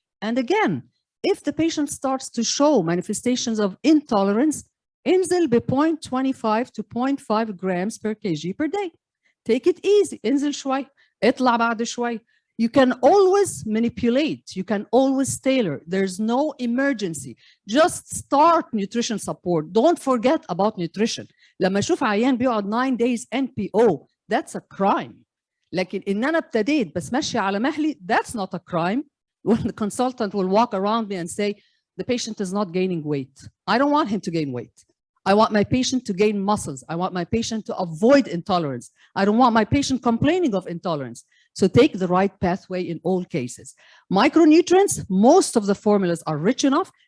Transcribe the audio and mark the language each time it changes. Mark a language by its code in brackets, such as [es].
[en] And again, if the patient starts to show manifestations of intolerance, [ar] انزل ب [en] 0.25 to 0.5 grams per kg per day. Take it easy. [ar] انزل شوي. اطلع بعد شوي. [en] You can always manipulate. You can always tailor. There's no emergency. Just start nutrition support. Don't forget about nutrition. [ar] لما أشوف عيان بيقعد [en] 9 days NPO, that's a crime. [ar] لكن إن أنا ابتديت بس ماشي على مهلي, [en] that's not a crime. When the consultant will walk around me and say, the patient is not gaining weight. I don't want him to gain weight. I want my patient to gain muscles. I want my patient to avoid intolerance. I don't want my patient complaining of intolerance. So take the right pathway in all cases. Micronutrients, most of the formulas are rich enough.